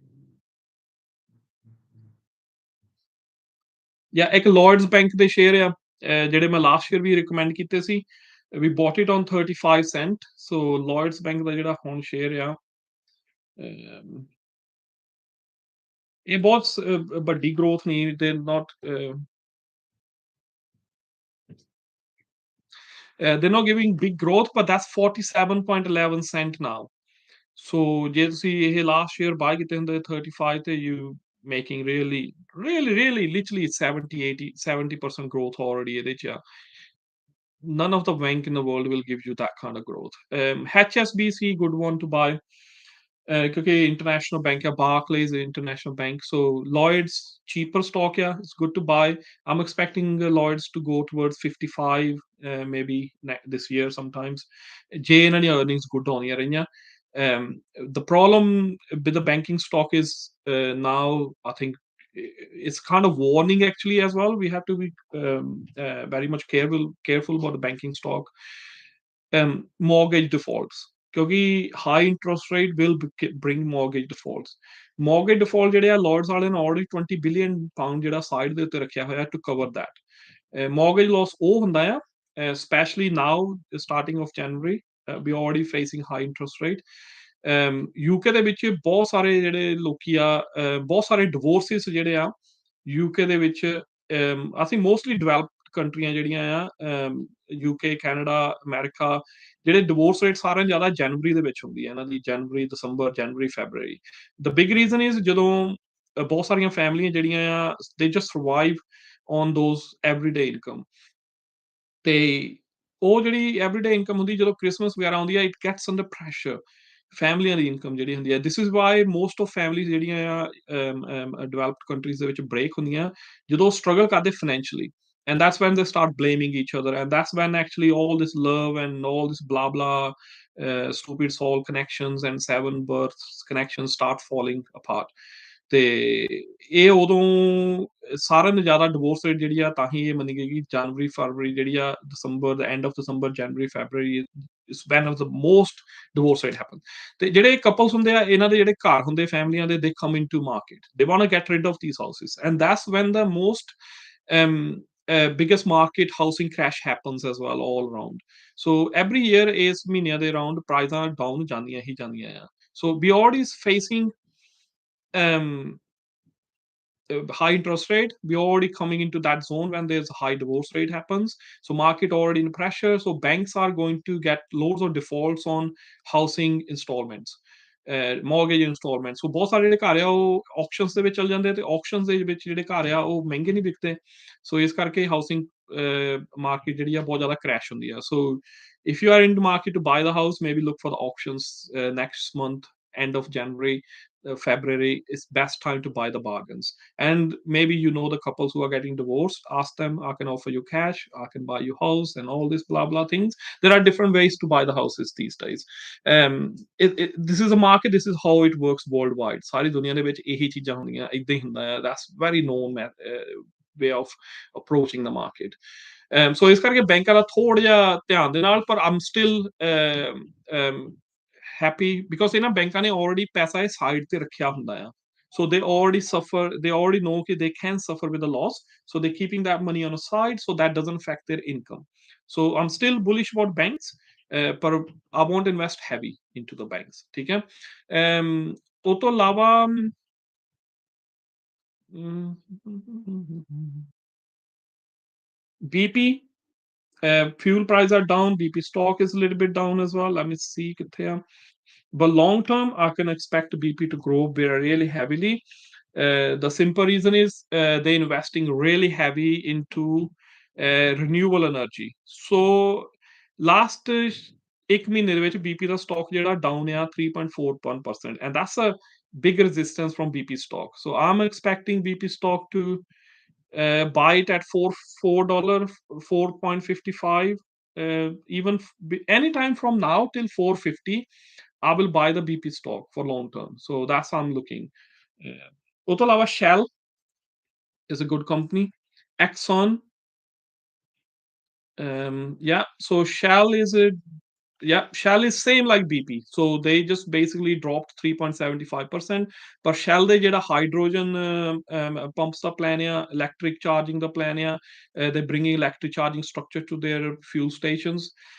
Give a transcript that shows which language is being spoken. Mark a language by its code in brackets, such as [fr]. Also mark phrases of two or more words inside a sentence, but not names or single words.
[pa] ਜਾਂ ਇੱਕ Lloyds Bank ਦੇ ਸ਼ੇਅਰ ਆ, ਜਿਹੜੇ ਮੈਂ [en] last year [pa] ਵੀ ਰਿਕਮੈਂਡ ਕੀਤੇ ਸੀ, [en] we bought it on 35 cent. [pa] ਸੋ ਲਾਇਡਸ ਬੈਂਕ ਦਾ ਜਿਹੜਾ ਹੁਣ ਸ਼ੇਅਰ ਆ, ਅਮ, ਇਹ ਬਹੁਤ ਵੱਡੀ ਗਰੋਥ ਨਹੀਂ, [en] they not they're not giving big growth, but that's 47.11 cent now. [pa] So ਜੇ ਤੁਸੀਂ ਇਹ [en] last year [pa] ਬਾਈ ਕੀਤੇ ਹੁੰਦੇ 35 ਤੇ [en] you making really really really literally 70 80 70% growth already [pa] ਇਹਦੇ ਚ ਆ। [en] None of the bank in the world will give you that kind of growth. HSBC, good one to buy. Because international bank, yeah, Barclays, international bank. So Lloyd's cheaper stock, yeah, it's good to buy. I'm expecting Lloyd's to go towards 55, maybe this year sometimes. J and earnings good on here. The problem with the banking stock is now I think it's kind of warning actually as well. We have to be very much careful about the banking stock. Mortgage defaults, ਕਿਉਂਕਿ high interest rate will bring mortgage defaults. Mortgage default [pa] ਜਿਹੜੇ ਆ Lords ਵਾਲਿਆਂ ਨੇ [en] already 20 billion pound [pa] ਜਿਹੜਾ side ਦੇ ਉੱਤੇ ਰੱਖਿਆ ਹੋਇਆ [en] to cover that. Mortgage loss [pa] ਉਹ ਹੁੰਦਾ ਆ, [en] especially now starting of January, we already facing high interest rate. [pa] UK ਦੇ ਵਿੱਚ ਬਹੁਤ ਸਾਰੇ ਜਿਹੜੇ ਲੋਕੀ ਆ, ਬਹੁਤ ਸਾਰੇ ਡਿਵੋਰਸਿਸ ਜਿਹੜੇ ਆ UK ਦੇ ਵਿੱਚ, ਅਸੀਂ [en] mostly developed countries [pa] ਜਿਹੜੀਆਂ ਆ, UK, ਕੈਨੇਡਾ, ਅਮਰੀਕਾ, ਜਿਹੜੇ [en] divorce rate [pa] ਸਾਰਿਆਂ ਜ਼ਿਆਦਾ ਜਨਵਰੀ ਦੇ ਵਿੱਚ ਹੁੰਦੀ ਹੈ ਇਹਨਾਂ ਦੀ, ਜਨਵਰੀ, ਦਸੰਬਰ, ਜਨਵਰੀ, ਫੈਬਰਰੀ। [en] the big reason is [pa] ਜਦੋਂ ਬਹੁਤ ਸਾਰੀਆਂ ਫੈਮਲੀਆਂ ਜਿਹੜੀਆਂ ਆ [en] they just survive on those everyday income, [pa] ਤੇ ਉਹ ਜਿਹੜੀ [en] everyday income [pa] ਹੁੰਦੀ ਜਦੋਂ ਕ੍ਰਿਸਮਸ ਵਗੈਰਾ ਆਉਂਦੀ ਹੈ, [en] it gets under pressure. [pa] ਫੈਮਲੀਆਂ ਦੀ ਇਨਕਮ ਜਿਹੜੀ ਹੁੰਦੀ ਹੈ, [en] this is why most of families [pa] ਜਿਹੜੀਆਂ ਆ [en] developed countries [pa] ਦੇ ਵਿੱਚ ਬ੍ਰੇਕ ਹੁੰਦੀਆਂ ਜਦੋਂ ਸਟਰਗਲ ਕਰਦੇ ਫਾਈਨੈਂਸ਼ੀਅਲੀ, [en] and that's when they start blaming each other, and that's when actually all this love and all this blah blah stupid soul connections and seven births connections start falling apart. [pa] ਤੇ ਇਹ ਉਦੋਂ ਸਾਰਿਆਂ ਨੂੰ ਜ਼ਿਆਦਾ [en] divorce rate [pa] ਜਿਹੜੀ ਆ ਤਾਂ ਹੀ ਇਹ ਮੰਨੀ ਗਈ ਕਿ ਜਨਵਰੀ, ਫਰਵਰੀ ਜਿਹੜੀ ਆ, ਦਸੰਬਰ, [en] the end of December, [pa] ਜਨਵਰੀ, ਫੈਬਰਰੀ [en] is when of the most divorce rate happen. [pa] ਤੇ ਜਿਹੜੇ ਕਪਲਸ ਹੁੰਦੇ ਆ, ਇਹਨਾਂ ਦੇ ਜਿਹੜੇ ਘਰ ਹੁੰਦੇ ਫੈਮਲੀਆਂ ਦੇ, [en] they come into market, they want to get rid of these houses, and that's when the most biggest market housing crash happens as well all around. So every year is [pa] ਮਹੀਨਿਆਂ ਦੇ around ਪ੍ਰਾਈਜ਼ਾਂ ਡਾਊਨ ਜਾਂਦੀਆਂ ਹੀ ਜਾਂਦੀਆਂ ਆ। [en] So we already facing um high interest rate, we're already coming into that zone when there's a high divorce rate happens. So market already in pressure, so banks are going to get loads of defaults on housing installments, mortgage installments. [pa] So ਬਹੁਤ ਸਾਰੇ ਜਿਹੜੇ ਘਰ ਆ ਉਹ auctions ਦੇ ਵਿੱਚ ਚਲ ਜਾਂਦੇ, ਤੇ auctions ਦੇ ਵਿੱਚ ਜਿਹੜੇ ਘਰ ਆ ਉਹ ਮਹਿੰਗੇ ਨਹੀਂ ਵਿਕਦੇ। ਸੋ ਇਸ ਕਰਕੇ [en] housing market [pa] ਜਿਹੜੀ ਆ ਬਹੁਤ ਜ਼ਿਆਦਾ ਕ੍ਰੈਸ਼ ਹੁੰਦੀ ਆ। [en] ਸੋ if you are in the market to buy the house, maybe look for the auctions next month, end of January, February is best time to buy the bargains. And maybe you know the couples who are getting divorced, ask them, I can offer you cash, I can buy you house, and all this blah blah things. There are different ways to buy the houses these days. This is a market, this is how it works worldwide. [pa] ਸਾਰੀ ਦੁਨੀਆ ਦੇ ਵਿੱਚ ਇਹੀ ਚੀਜ਼ਾਂ ਹੁੰਦੀਆਂ, ਇਦਾਂ ਹੀ ਹੁੰਦਾ ਹੈ। [en] That's very known way of approaching the market. [pa] So ਇਸ ਕਰਕੇ ਬੈਂਕਾਂ ਦਾ ਥੋੜਾ ਜਿਹਾ ਧਿਆਨ ਦੇ ਨਾਲ, ਪਰ [en] I'm still happy because [pa] ਇਹਨਾਂ ਬੈਂਕਾਂ ਨੇ already ਪੈਸਾ ਇਹ ਸਾਈਡ ਤੇ ਰੱਖਿਆ ਹੁੰਦਾ ਆ। [en] So they already know that they can suffer with a loss, so they're keeping that money on the side so that doesn't affect their income. So I'm still bullish about banks, but I won't invest heavy into the banks. [pa] ਠੀਕ ਹੈ। ਉਹ ਤੋਂ ਇਲਾਵਾ BP, [en] fuel prices are down, BP stock is a little bit down as well. Let me see [pa] ਕਿੱਥੇ ਆ। [en] But long term, I can expect BP to grow very really heavily. The simple reason is they're investing really heavy into renewable energy. So last [pa] ਇੱਕ ਮਹੀਨੇ ਦੇ ਵਿੱਚ BP ਦਾ ਸਟਾਕ ਜਿਹੜਾ ਡਾਊਨ ਆ 3.41%, [en] and that's a big resistance from BP stock. So I'm expecting BP stock to buy it at $4, 4.55, even anytime from now till 450. I will buy the BP stock for long term. So that's how I'm looking. [pa] ਉਹ ਤੋਂ ਇਲਾਵਾ [en] Shell is a good company. Exxon, yeah. So Shell is Yeah, Shell is same like BP. So they just basically dropped 3.75%. But Shell they [pa] ਜਿਹੜਾ hydrogen pumps ਦਾ plan ਆ, [en] electric charging ਦਾ plan ਆ, they're bringing electric charging structure to their fuel stations.